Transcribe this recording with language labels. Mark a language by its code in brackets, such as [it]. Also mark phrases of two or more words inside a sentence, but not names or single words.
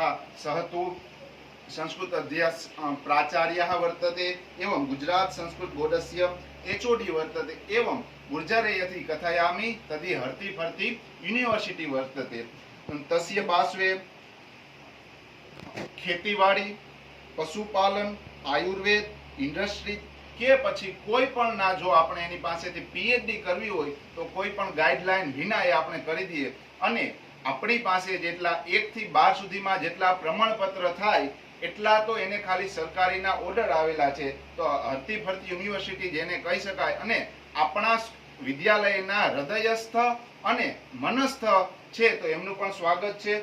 [sa] सः तु संस्कृत अध्यक्ष प्राचार्यः वर्तते एवं गुजरात संस्कृत बोर्डस्य HOD वर्तते। एवं गुर्जरे यदि कथयामि तर्हि [gu] હરતી ફરતી યુનિવર્સિટી [sa] वर्तते। तस्य पार्श्वे खेतीवाड़ी पशुपालन आयुर्वेद इंडस्ट्री [gu] के પછી કોઈ પણ ના જો આપણે એની પાસેથી PhD કરવી હોય તો કોઈ પણ ગાઈડલાઈન વિના એ આપણે કરી દઈએ અને આપણી પાસે જેટલા 1 થી 12 સુધીમાં જેટલા પ્રમાણપત્ર થાય એટલા તો એને ખાલી સરકારીના ઓર્ડર આવેલા છે તો હરતી ફરતી યુનિવર્સિટી જેને કહી શકાય અને આપણા વિદ્યાલયના હૃદયસ્થ અને મનસ્થ છે તો એમનું પણ સ્વાગત છે।